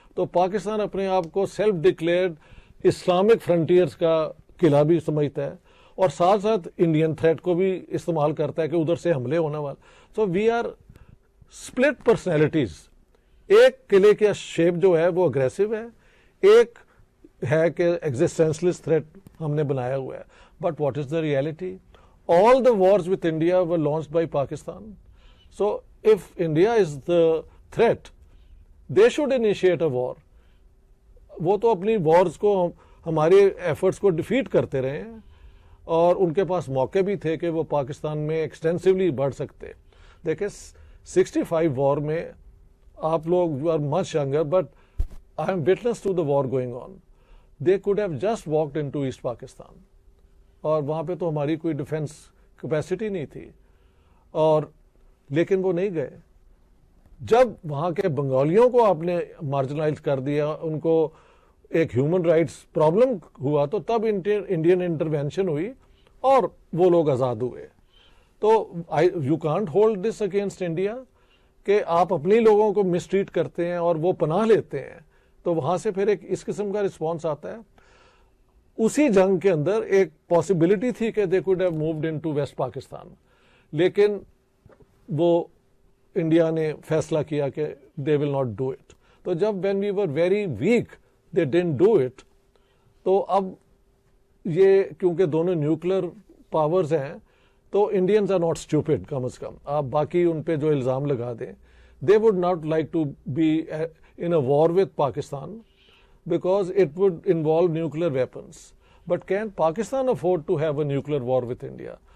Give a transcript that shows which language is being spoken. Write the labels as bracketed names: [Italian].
[Urdu] تو پاکستان اپنے آپ کو سیلف ڈکلیئرڈ اسلامک فرنٹیئرز کا قلعہ بھی سمجھتا ہے اور ساتھ ساتھ انڈین تھریٹ کو بھی استعمال کرتا ہے کہ ادھر سے حملے ہونے والا. [English] So we are split personalities. [Urdu] ایک قلعے کا شیپ جو ہے وہ اگریسو ہے، ایک ہے کہ ایگزسٹینشلس تھریٹ ہم نے بنایا ہوا ہے. [English] But what is the reality? All the wars with India were launched by Pakistan. So if India is the threat they should initiate a war. [Urdu] وہ تو اپنی وارز کو ہمارے ایفرٹس کو ڈیفیٹ کرتے رہے ہیں اور ان کے پاس موقع بھی تھے کہ وہ پاکستان میں ایکسٹینسولی بڑھ سکتے. دیکھیں 65 وار میں آپ لوگ [English] You are much younger but I am witness to the war going on. They could have just walked into East Pakistan [Urdu] اور وہاں پہ تو ہماری کوئی ڈیفینس کیپیسٹی نہیں تھی اور لیکن وہ نہیں گئے. جب وہاں کے بنگالیوں کو آپ نے مارجنائز کر دیا، ان کو ایک ہیومن رائٹس پرابلم ہوا تو تب انڈین انٹرونشن ہوئی اور وہ لوگ آزاد ہوئے. [English] تو you can't hold this against India [Urdu] کہ آپ اپنی لوگوں کو مس ٹریٹ کرتے ہیں اور وہ پناہ لیتے ہیں. تو وہاں سے پھر ایک اس قسم کا رسپانس آتا ہے. اسی جنگ کے اندر ایک پاسبلٹی تھی کہ [English] they could have moved into West Pakistan, [Urdu] لیکن وہ انڈیا نے فیصلہ کیا کہ [English] They will not do it. تو جب when we were very weak they didn't do it. [Urdu] تو اب یہ کیونکہ دونوں نیوکلیر پاورز ہیں تو [English] Indians are not stupid. [Urdu] کم از کم آپ باقی ان پہ جو الزام لگا دیں [English] They would not like to be in a war with Pakistan because it would involve nuclear weapons. But can Pakistan afford to have a nuclear war with India?